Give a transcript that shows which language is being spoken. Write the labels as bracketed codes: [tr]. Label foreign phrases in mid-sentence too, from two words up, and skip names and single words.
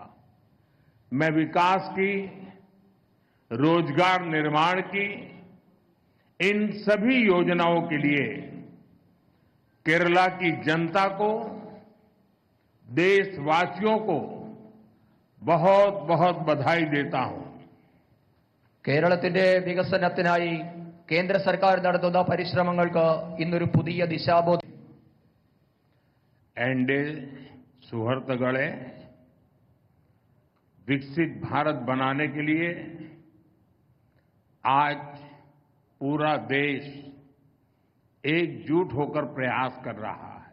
[hi] मैं विकास की, रोजगार निर्माण की इन सभी योजनाओं के लिए केरला की जनता को, देशवासियों को बहुत बहुत बधाई देता हूं। [ml] കേരളത്തിന്റെ വികസനത്തിനായി കേന്ദ്ര സർക്കാർ നടത്തുന്ന പരിശ്രമങ്ങൾക്ക് ഇന്നൊരു പുതിയ ദിശാബോധം. എന്റെ സുഹൃദ്ഗണങ്ങളേ, [hi] विकसित भारत बनाने के लिए आज पूरा देश एकजुट होकर प्रयास कर रहा है।